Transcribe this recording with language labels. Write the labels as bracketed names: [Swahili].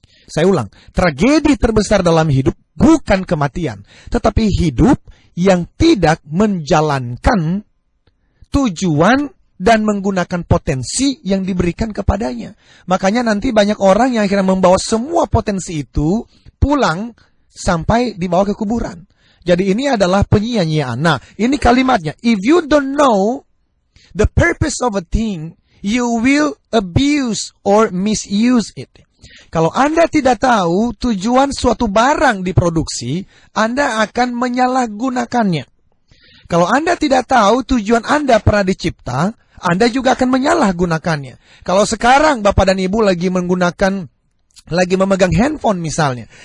[Indonesian] Saya ulang, tragedi terbesar dalam hidup bukan kematian, tetapi hidup yang tidak menjalankan tujuan dan menggunakan potensi yang diberikan kepadanya. Makanya nanti banyak orang yang akhirnya membawa semua potensi itu pulang sampai dibawa ke kuburan. Jadi ini adalah penyia-nyiaan. Nah, ini kalimatnya. [English] If you don't know the purpose of a thing, you will abuse or misuse it. [Indonesian] Kalau Anda tidak tahu tujuan suatu barang diproduksi, Anda akan menyalahgunakannya. Kalau Anda tidak tahu tujuan Anda pernah dicipta, Anda juga akan menyalahgunakannya. Kalau sekarang Bapak dan Ibu lagi memegang handphone misalnya.